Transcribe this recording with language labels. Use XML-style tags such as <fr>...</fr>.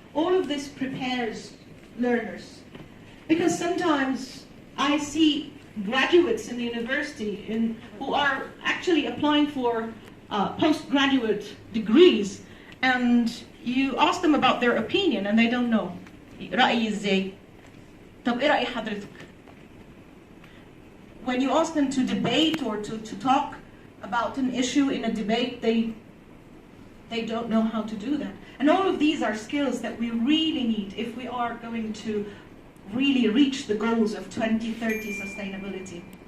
<en>All of this prepares learners. Because sometimes I see graduates in the university who are actually applying for postgraduate degrees, and you ask them about their opinion and they don't know.</en> <ar>رأيي إزاي؟ طب إيه رأي حضرتك?</ar> <en>When you ask them to debate or to talk about an issue in a debate, they don't know how to do that. And all of these are skills that we really need if we are going to really reach the goals of 2030 sustainability.</en>